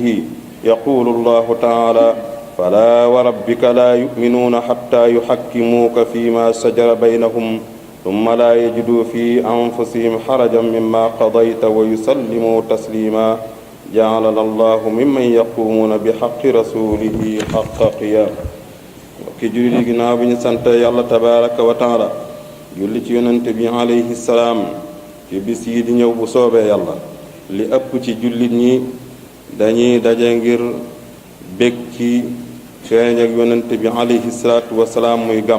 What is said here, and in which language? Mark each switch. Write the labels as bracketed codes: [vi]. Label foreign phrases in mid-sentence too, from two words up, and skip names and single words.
[ar] يقول الله تعالى: فلا وربك لا يؤمنون حتى يحكموك فيما شجر بينهم ثم لا يجدوا في أنفسهم حرجا مما قضيت ويسلموا تسليما. جعلنا الله ممن يقومون بحق رسوله حق قيام. [wo] ki julli ginnaaw bi ñu sant yàlla [ar] تبارك وتعالى [wo] julli ci yonente bi [ar] عليه السلام [wo] ci bis yi di ñëw bu soobee yàlla li ëpp ci jullit ñi dañuy daje ngir bég ci feeñ ak yonente bi [ar] عليه الصلاة والسلام [wo] muy gàmm.